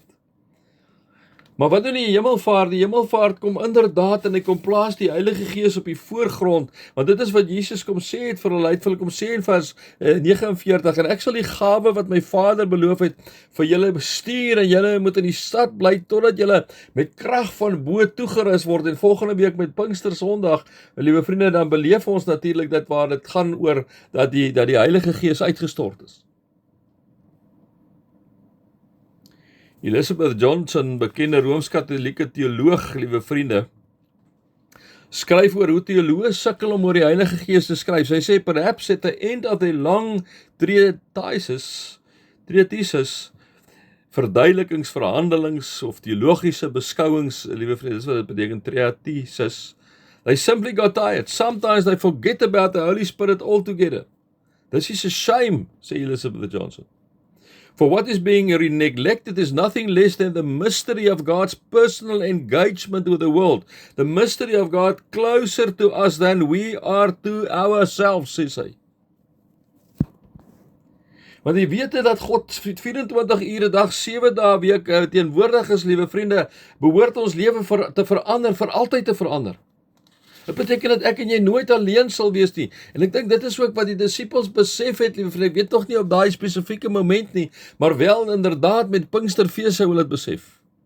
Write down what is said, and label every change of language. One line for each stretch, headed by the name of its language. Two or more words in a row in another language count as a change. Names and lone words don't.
Afrikaans: Maar wat doen die hemelvaart? Die hemelvaart kom inderdaad en hy kom plaas die Heilige Gees op die voorgrond, want dit is wat Jesus kom sê het vir hulle, het vir hulle kom sê in vers 49, en ek sal die gawe wat my Vader beloof het vir julle bestuur, en julle moet in die stad bly totdat julle met krag van bo toegerus word, en volgende week met Pinkstersondag, liewe vriende, dan beleef ons natuurlik dat waar dit gaan oor, dat die Heilige Gees uitgestort is. Elizabeth Johnson, bekende Rooms-Katholieke teoloog, liewe vriende, skryf oor hoe teoloë sukkel om oor die Heilige Gees te skryf. Sy sê,
English: perhaps at the end of the long treatise,
Afrikaans: verduidelikings, verhandelings of teologiese beskouings, liewe vriende, dis wat dit beteken,
English: treatises, they simply got tired. Sometimes they forget about the Holy Spirit altogether. This is a shame, sê Elizabeth Johnson. For what is being neglected is nothing less than the mystery of God's personal engagement with the world. The mystery of God closer to us than we are to ourselves,
Afrikaans: sê sy. Want jy weet dat God 24 ure dag, 7 dae week teenwoordig is, liewe vriende, behoort ons lewe te verander, vir altyd te verander. Dit beteken dat ek en jy nooit alleen sal wees nie. En ek dink dit is ook wat die disippels besef het, liewe vriende. Ek weet tog nie op daai spesifieke moment nie, maar wel inderdaad met Pinksterfees sou hulle dit besef.